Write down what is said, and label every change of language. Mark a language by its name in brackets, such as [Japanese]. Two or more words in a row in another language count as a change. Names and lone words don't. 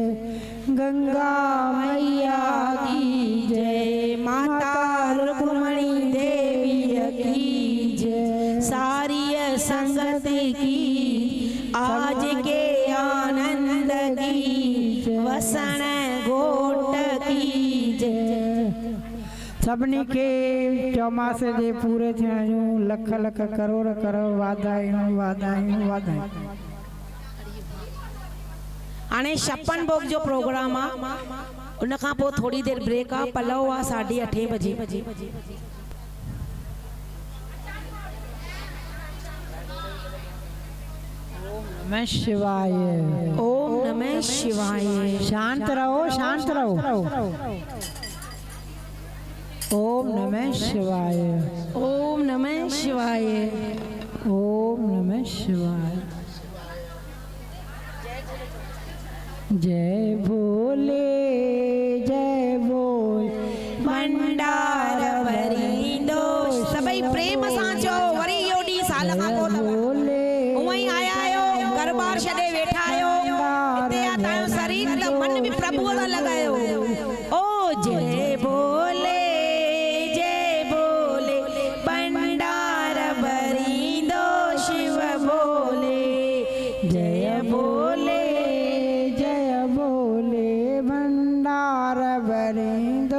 [Hindi] गंगा मैया की जय माता रुक्मणी देवी की जय सारी संगत की आज के आनंद की वसन गोट की जय। [Sindhi] सभिनी खे चौमासे जे पूरे थियण जूं लख लख करोड़ करोड़ वाधायूं वाधायूं वाधायूं। हाणे छप्पन भोग जो प्रोग्राम आ उन खां पोइ थोड़ी देर ब्रेक आ पलव आ 8:30 बजे। [Sanskrit] नमः शिवाय। ओम नमः शिवाय। [Hindi] शांत रहो शांत रहो। [Sanskrit] ओम नमः शिवाय। ओम नमः शिवाय। ओम नमः शिवाय। [Hindi] जय भोले जय बोल [Sindhi] भंडार वरींदो सभई प्रेम सां चओ वरी योडी साल खां पोइ भोले उई आया आयो घरबार छॾे वेठा आयो हिते आ तायो शरीर त मन बि प्रभु दा लॻायो। ओ जय भोले भंडार वरींदो शिव भोले जय भोले भंडार भरींदो